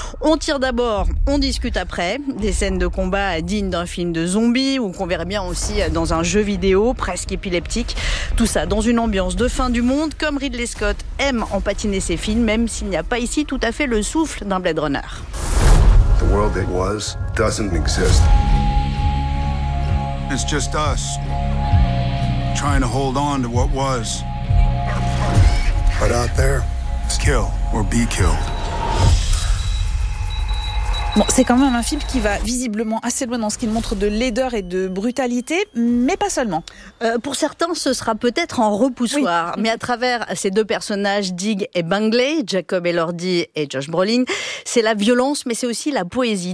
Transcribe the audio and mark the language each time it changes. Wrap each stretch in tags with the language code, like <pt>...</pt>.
<fr>On tire d'abord, on discute après. Des scènes de combat dignes d'un film de zombies ou qu'on verrait bien aussi dans un jeu vidéo presque épileptique. Tout ça dans une ambiance de fin du monde, comme Ridley Scott aime en patiner ses films, même s'il n'y a pas ici tout à fait le souffle d'un Blade Runner.</fr> <en>The world it was doesn't exist. It's just us trying to hold on to what was. But out there, it's kill or be killed.</en> <fr>Bon, c'est quand même un film qui va visiblement assez loin dans ce qu'il montre de laideur et de brutalité, mais pas seulement. Pour certains, ce sera peut-être un repoussoir. Oui. Mais à travers ces deux personnages, Dig et Bungley, Jacob Elordi et Josh Brolin, c'est la violence, mais c'est aussi la poésie.</fr>